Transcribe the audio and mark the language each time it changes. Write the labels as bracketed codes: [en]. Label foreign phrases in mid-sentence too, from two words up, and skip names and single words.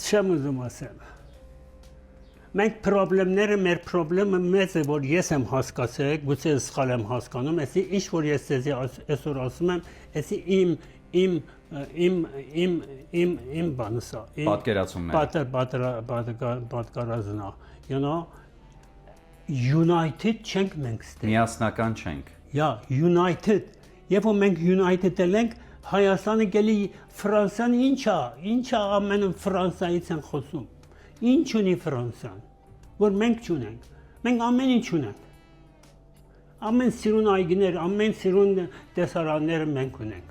[hy] Չեմ ուզում ասեմ Մենք խնդիրները մեր խնդրումը մեծ է որ ես եմ հասկացել գուցե սխալ եմ հասկանում էսի ինչ որ ես այսօր ասում եմ էսի իմ բանսա պատկերացումն [en] you know united [hy] չենք մենք ստե միասնական չենք united երբ որ մենք united ենք Հայաստանը գելի Ֆրանսիան ինչա ամեն Ֆրանսիայից են խոսում ինչ ունի Ֆրանսիան որ մենք չունենք մենք ամեն ինչ ունենք ամեն սիրուն այգիներ ամեն սիրուն տեսարանները մենք ունենք